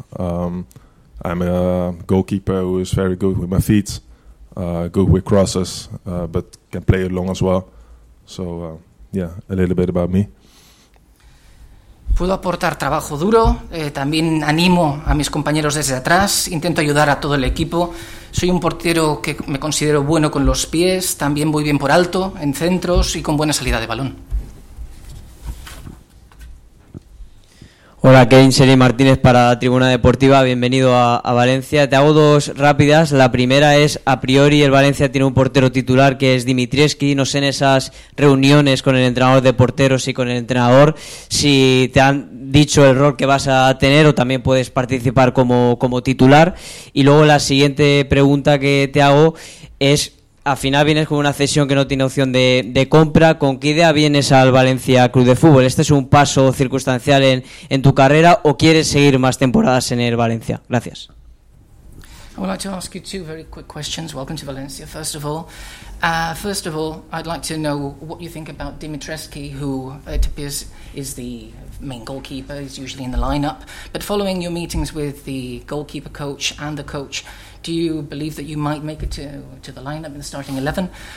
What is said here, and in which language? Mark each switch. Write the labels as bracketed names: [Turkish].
[English] I'm a goalkeeper who is very good with my feet, good with crosses, but can play along as well. So, yeah, a little bit about me. [Spanish] Puedo aportar trabajo duro, también animo a mis compañeros desde atrás, intento ayudar a todo el equipo. Soy un portero que me considero bueno con los pies, también voy bien por alto, en centros y con buena salida de balón. Hola, Kevin Seri Martínez para la Tribuna Deportiva, bienvenido a Valencia. Te hago dos rápidas. La primera es, a priori el Valencia tiene un portero titular que es Dimitrievski. No sé, en esas reuniones con el entrenador de porteros y con el entrenador, si te han dicho el rol que vas a tener o también puedes participar como titular. Y luego la siguiente pregunta que te hago es, al final vienes con una cesión que no tiene opción de compra. ¿Con qué idea vienes al Valencia Club de Fútbol? ¿Este es un paso circunstancial en tu carrera o quieres seguir más temporadas en el Valencia? Gracias. [English] I would like to ask you two very quick questions. Welcome to Valencia, first of all. First of all, I'd like to know what you think about Dimitrievski, who it appears is the main goalkeeper, is usually in the lineup. But following your meetings with the goalkeeper coach and the coach, do you believe that you might make it to the lineup in the starting 11?